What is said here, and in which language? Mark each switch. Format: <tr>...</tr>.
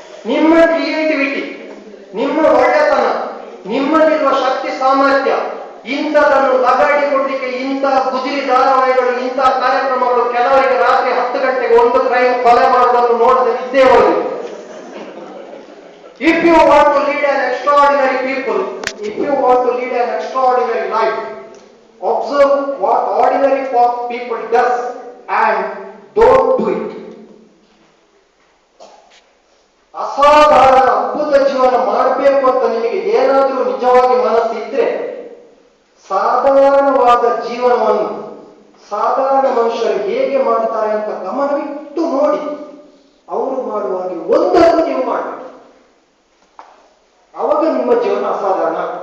<kn>ನಿಮ್ಮ ಕ್ರಿಯೇಟಿವಿಟಿ, ನಿಮ್ಮ ಒಳ್ಳೆತನ, ನಿಮ್ಮಲ್ಲಿರುವ ಶಕ್ತಿ ಸಾಮರ್ಥ್ಯ, ಇಂಥದನ್ನು ಲಗಾಡಿಕೊಡ್ಲಿಕ್ಕೆ ಇಂಥ ಗುಜಿರಿ ಧಾರಾವಾಹಿಗಳು, ಇಂಥ ಕಾರ್ಯಕ್ರಮಗಳು ಕೆಲವರಿಗೆ ರಾತ್ರಿ 10 ಗಂಟೆಗೆ ಒಂದು ಕ್ರೈಮ್ ಕೊಲೆ ಮಾಡುವುದನ್ನು ನೋಡದೆ ನಿದ್ದೆ ಹೋಗಿ.</kn> <en>If you want to lead an extraordinary people, if you want to lead an extraordinary life, observe what ordinary people does and don't do it.</en> <kn>ಅಸಾಧಾರಣ ಅದ್ಭುತ ಜೀವನ ಮಾಡಬೇಕು ಅಂತ ನಿಮಗೆ ಏನಾದರೂ ನಿಜವಾಗಿ ಮನಸ್ಸಿದ್ರೆ ಸಾಧಾರಣವಾದ ಜೀವನವನ್ನು ಸಾಧಾರಣ ಮನುಷ್ಯರು ಹೇಗೆ ಮಾಡ್ತಾರೆ ಅಂತ ಗಮನವಿಟ್ಟು ನೋಡಿ. ಅವರು ಮಾಡುವಾಗ ಒಂದನ್ನು ನೀವು ಮಾಡಬೇಕು, ಅವಾಗ ನಿಮ್ಮ ಜೀವನ ಅಸಾಧಾರಣ.</kn>